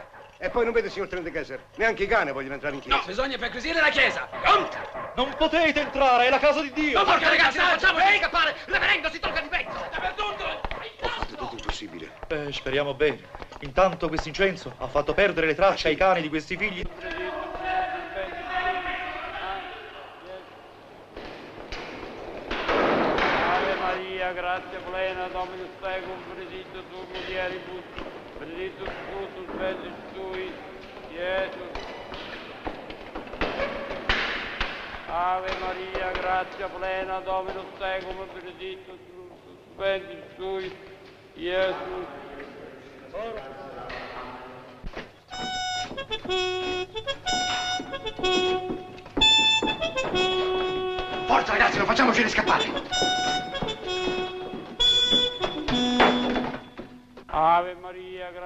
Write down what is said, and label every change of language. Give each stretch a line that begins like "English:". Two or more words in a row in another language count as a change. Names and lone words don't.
Italian: E poi non vede, signor Trendekeser, neanche i cani vogliono entrare in chiesa. No, bisogna perquisire la chiesa! Conta! Non potete entrare, è la casa di Dio! No, porca ragazzi, non facciamo scappare! Reverendo si tolga di mezzo! Dappertutto! Tutto impossibile. Speriamo bene. Intanto quest'incenso ha fatto perdere le tracce ai cani di questi figli.
Latin: Ave Maria, grazia plena, Dominus tecum, benedictus tu mulieribus, benedictus fructus ventris tui, Iesus. Ave Maria, grazia plena, Dominus tecum, benedictus fructus ventris tui, Iesus.
Italian: Forza ragazzi, non facciamocene scappare!
Latin: Ave Maria, grazia